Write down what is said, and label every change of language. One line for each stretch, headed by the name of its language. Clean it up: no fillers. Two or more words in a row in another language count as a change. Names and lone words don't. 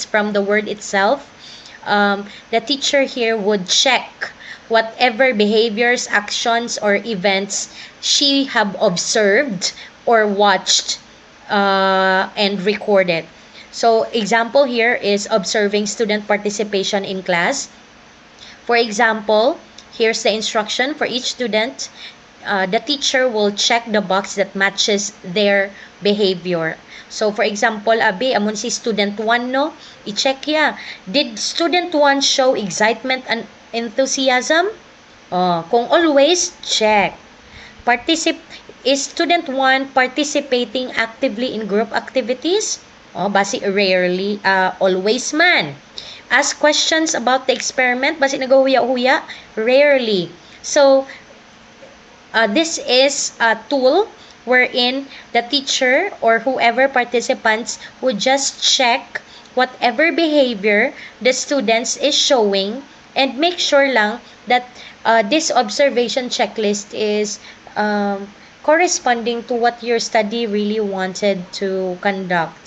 English: From the word itself, the teacher here would check whatever behaviors, actions, or events she have observed or watched and recorded. So, example here is observing student participation in class. For example, here's the instruction for each student. The teacher will check the box that matches their behavior. So, for example,
Hiligaynon: abi, amon si student 1, no? I-check ya.
English: Did student 1 show excitement and enthusiasm?
Hiligaynon: Kung always, check.
English: Is student 1 participating actively in group activities? Basi rarely, always man. Ask questions about the experiment,
Hiligaynon: basi nagahuya-huya?
English: Rarely. So, this is a tool wherein the teacher or whoever participants would just check whatever behavior the students is showing and make sure lang that this observation checklist is corresponding to what your study really wanted to conduct.